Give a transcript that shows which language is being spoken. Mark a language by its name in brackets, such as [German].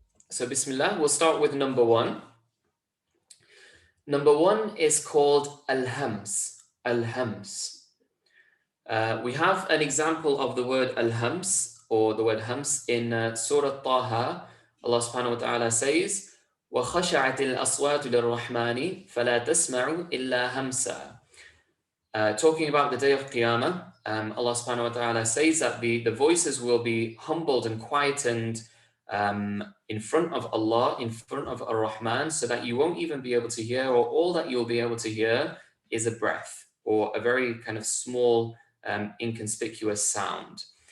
[English] So bismillah, we'll start with number 1. Number 1 is called al-hams. Al-hams. We have an example of the word al-hams or the word hams in Surah Taha. Allah subhanahu wa ta'ala says, [Arabic] وَخَشَعَتِ الْأَصْوَاتُ لِلرَّحْمَنِ فَلَا تَسْمَعُ إِلَّا هَمْسًا. [English] Talking about the day of Qiyamah, Allah subhanahu wa ta'ala says that the voices will be humbled and quietened in front of Allah, in front of Ar-Rahman, so that you won't even be able to hear, or all that you'll be able to hear is a breath or a very kind of small inconspicuous sound.